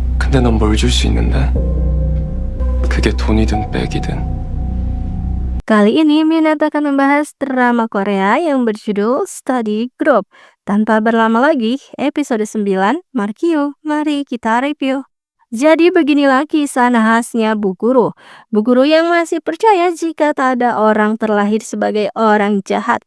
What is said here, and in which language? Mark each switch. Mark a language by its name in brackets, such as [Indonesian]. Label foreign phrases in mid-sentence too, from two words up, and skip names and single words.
[Korean] 근데 넌 뭘 줄 수 있는데? 그게 돈이든 백이든. [Indonesian] Kali ini Minat akan membahas drama Korea yang berjudul Study Group. Tanpa berlama lagi, episode 9, Markio, mari kita review. Jadi beginilah kisah nahasnya Bu Guru. Bu Guru yang masih percaya jika tak ada orang terlahir sebagai orang jahat.